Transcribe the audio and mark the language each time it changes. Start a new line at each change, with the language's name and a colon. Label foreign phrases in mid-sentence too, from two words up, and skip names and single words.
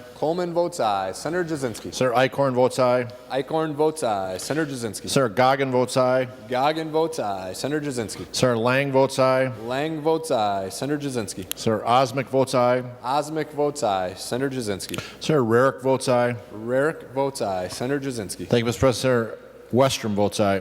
English: Coleman votes aye. Senator Jasinski. Senator Eichhorn votes aye. Eichhorn votes aye. Senator Jasinski. Senator Goggin votes aye. Goggin votes aye. Senator Jasinski. Senator Lang votes aye. Lang votes aye. Senator Jasinski. Senator Osmic votes aye. Osmic votes aye. Senator Jasinski. Senator Rarick votes aye. Rarick votes aye. Senator Jasinski. Thank you, Mr. President. Senator Westrom votes aye.